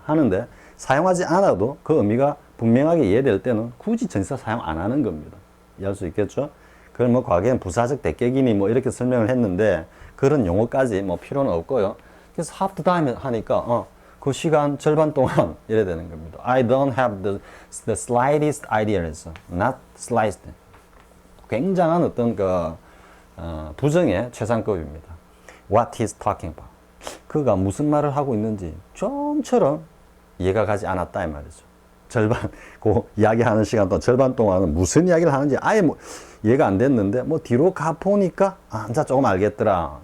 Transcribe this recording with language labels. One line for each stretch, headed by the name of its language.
Korean: 하는데 사용하지 않아도 그 의미가 분명하게 이해될 때는 굳이 전치사 사용 안 하는 겁니다. 이해할 수 있겠죠? 그걸 뭐 과거엔 부사적 대격이니 뭐 이렇게 설명을 했는데 그런 용어까지 뭐 필요는 없고요. 그래서
English: half the time
Korean: 하니까 그 시간 절반 동안 이래 되는 겁니다.
English: I don't have the slightest idea. not slightest.
Korean: 굉장한 어떤 그 부정의 최상급입니다.
English: What he's talking about.
Korean: 그가 무슨 말을 하고 있는지 좀처럼 이해가 가지 않았다 이 말이죠. 절반, 그 이야기하는 시간 동안 절반 동안은 무슨 이야기를 하는지 아예 뭐 이해가 안 됐는데 뭐 뒤로 가 보니까 아, 이제 조금 알겠더라.